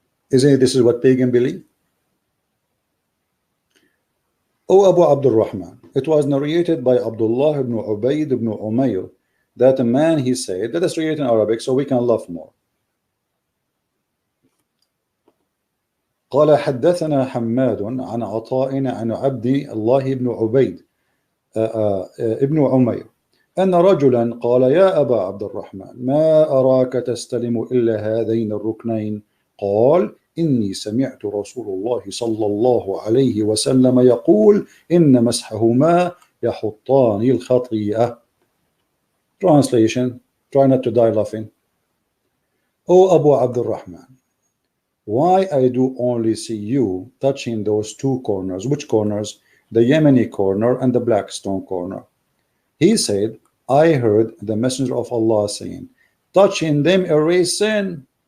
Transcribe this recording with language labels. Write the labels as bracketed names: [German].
[English] Isn't it, this is what pagan believe? O Abu Abdul Rahman, it was narrated by Abdullah ibn Ubayd ibn Umayr that a man, he said, let us read it in Arabic so we can laugh more. [Arabic] قال حدثنا حماد عن عطاء عن عبد الله بن عبيد ابن عمير أن رجلا قال يا أبا عبد الرحمن ما أراك تستلم إلا هذين الركنين قال إني سمعت رسول الله صلى الله عليه وسلم يقول إن مسحهما يحطان الخطيئة. [English] Translation, try not to die laughing. O Abu Abdul Rahman, why I do only see you touching those two corners? Which corners? The Yemeni corner and the black stone corner. He said, I heard the messenger of Allah saying, touching them erase sin.